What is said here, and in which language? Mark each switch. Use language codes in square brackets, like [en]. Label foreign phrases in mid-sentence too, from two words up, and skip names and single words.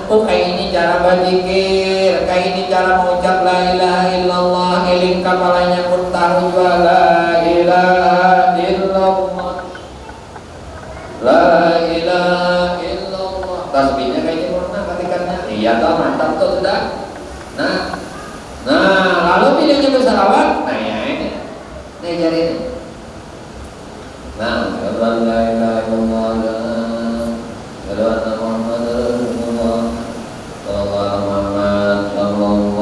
[id] Oh kayak ini cara berzikir, kayak ini cara mengucap [ar] لا إله إلا الله, [id] eling kepalanya pun tahu juga [ar] لا إله إلا الله, لا إله إلا الله. [id] Tasbihnya kayak ini pernah katikannya. Iya toh mantap tuh sudah. Nah, lalu pilihnya bersalawat. Nah ya ini, jari ini. Nah, [ar] لا إله إلا الله لا إله محمد رسول الله صلى الله محمد صلى الله